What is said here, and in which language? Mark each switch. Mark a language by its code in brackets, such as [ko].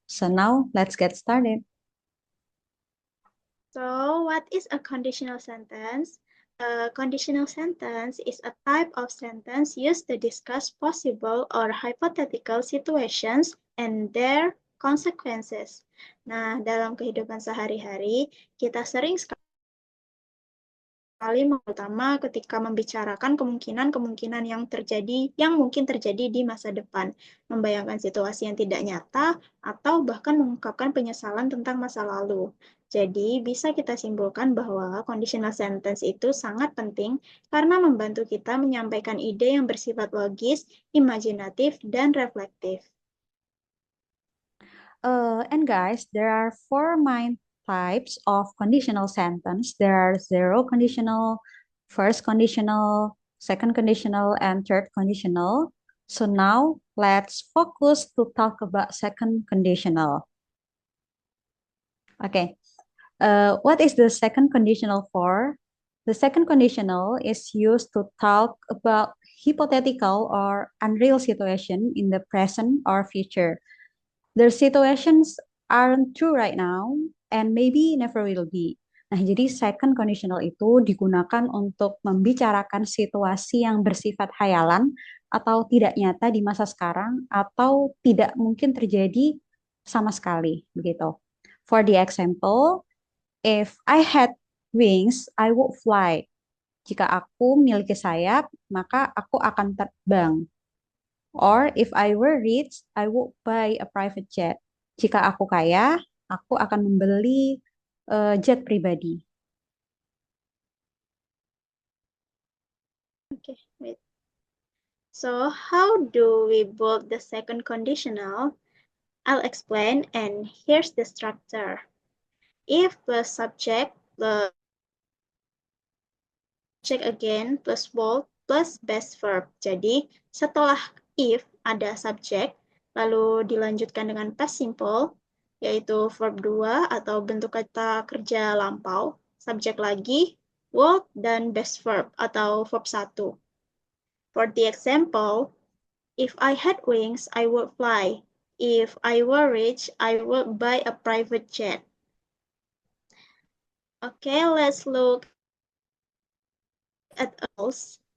[en] So now let's get started. So, what is a conditional sentence? A conditional sentence is a type of sentence used to discuss possible or hypothetical situations and their consequences. [id] Nah, dalam kehidupan sehari-hari, kita sering sekali terutama ketika membicarakan kemungkinan-kemungkinan yang mungkin terjadi di masa depan, membayangkan situasi yang tidak nyata, atau bahkan mengungkapkan penyesalan tentang masa lalu. Jadi, bisa kita simpulkan bahwa conditional sentence itu sangat penting karena membantu kita menyampaikan ide yang bersifat logis, imajinatif, dan reflektif. [en] And guys, there are four main types of conditional sentence. There are zero conditional, first conditional, second conditional, and third conditional. So now let's focus to talk about second conditional. Okay. What is the second conditional for? The second conditional is used to talk about hypothetical or unreal situation in the present or future. The situations aren't true right now and maybe never will be. [id] Nah, jadi second conditional itu digunakan untuk membicarakan situasi yang bersifat hayalan atau tidak nyata di masa sekarang atau tidak mungkin terjadi sama sekali, begitu. [en] For the example, if I had wings, I would fly. [id] Jika aku memiliki sayap, maka aku akan terbang. [en] Or if I were rich, I would buy a private jet. [id] Jika aku kaya, aku akan membeli jet pribadi. [en] Okay, wait. So, how do we build the second conditional? I'll explain, and here's the structure. If plus subject plus subject again plus verb plus best verb. [id] Jadi, setelah if ada subjek, lalu dilanjutkan dengan past simple, yaitu verb 2 atau bentuk kata kerja lampau, subjek lagi, would, dan best verb atau verb 1. [en] For the example, if I had wings, I would fly. If I were rich, I would buy a private jet. Okay, let's look at else.